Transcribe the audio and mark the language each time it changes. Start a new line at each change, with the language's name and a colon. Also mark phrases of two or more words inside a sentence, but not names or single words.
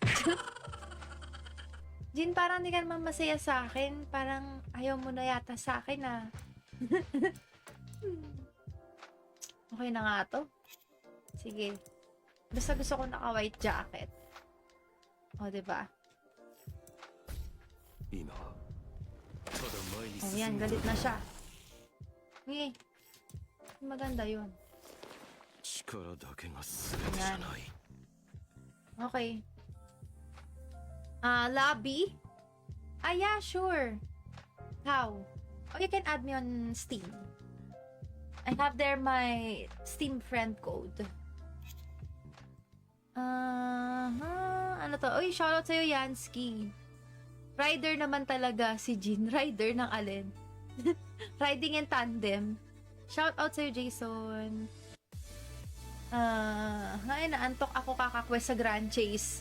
Filipino: Jin, parang di ka naman masaya sa akin. Parang ayaw mo na yata sa akin, ah. Okay na nga to. Sige. Basta gusto ko naka-
English: white jacket.
Filipino: O, diba?
Japanese: 今はただ前に
Filipino: O,
Japanese: 進
Filipino: yan.
Japanese: む
Filipino: Galit na siya. Okay. Maganda yun.
Japanese: 力だけが全てじゃない
English: Okay. Lobby? Yeah, sure. How? Oh, you can add me on Steam. I have there my Steam friend code.
Filipino: Ano to? Uy, shoutout sa'yo, Yansky. Rider naman talaga si Jin. Rider ng alin?
English: Riding in tandem.
Filipino: Shoutout sa'yo, Jason. Ay, naantok ako kakakwest sa Grand Chase.